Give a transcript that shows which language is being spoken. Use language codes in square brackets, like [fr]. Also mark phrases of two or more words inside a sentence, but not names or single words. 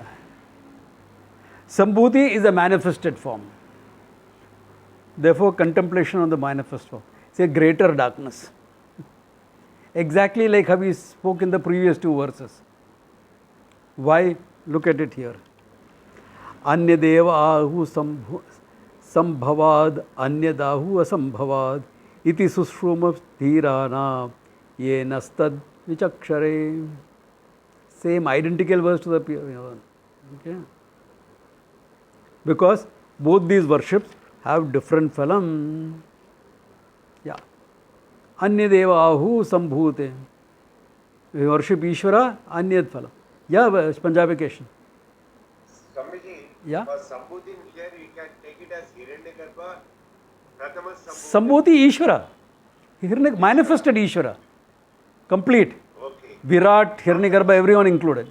[en] Sambhuti is a manifested form. Therefore, contemplation on the manifest form. It's a greater darkness. Exactly like how we spoke in the previous two verses. Why? Look at it here. [sa] अन्यदेव आहु सम्भवाद् अन्यदाहु असम्भवाद् इति शुश्रुम धीराणां येनस्तद् विचक्षिरे. [en] Same identical verse to the okay. Because both these worships have different phalam. Yeah. [sa] अन्यदेव आहु सम्भूते. [en] We worship Ishvara, [sa] अन्यद् फलम्. [en] Yeah, Punjabication. Swamiji, yeah. For Sambhuti here we can take it as Hiranyagarbha, Pratama Sambhuti Ishvara. Manifested Ishvara. Complete. Okay. Virat, Hiranyagarbha, everyone included.